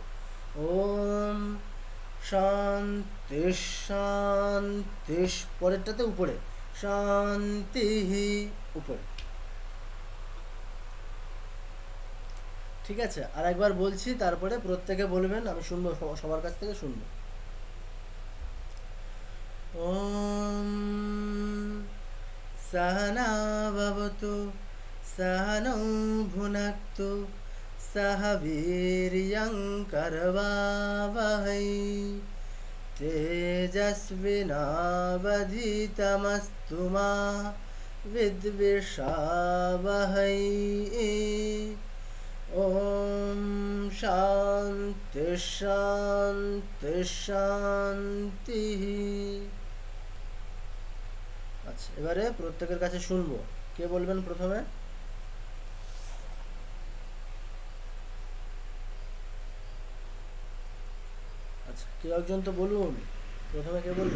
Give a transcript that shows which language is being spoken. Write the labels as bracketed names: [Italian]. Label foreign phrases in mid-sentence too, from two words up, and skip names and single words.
[Sanskrit] ওম শান্তি শান্তি, [Bangla] পরেরটাতে উপরে শান্তি উপরে। ঠিক আছে, আর একবার বলছি, তারপরে প্রত্যেকে বলবেন, আমি শুনবো, সবার কাছ থেকে শুনবো। [Sanskrit] ওম सहना भवतु सहनौ भुनक्तु सह वीर्यं करवावहै तेजस्विनावधीतमस्तु मा विद्विषावहै। ओम शांति शांति शांति। [Bangla] আচ্ছা এবারে প্রত্যেকের কাছে শুনবো, কে বলবেন প্রথমে? আচ্ছা কেউ একজন তো বলুন, প্রথমে কে বলবেন?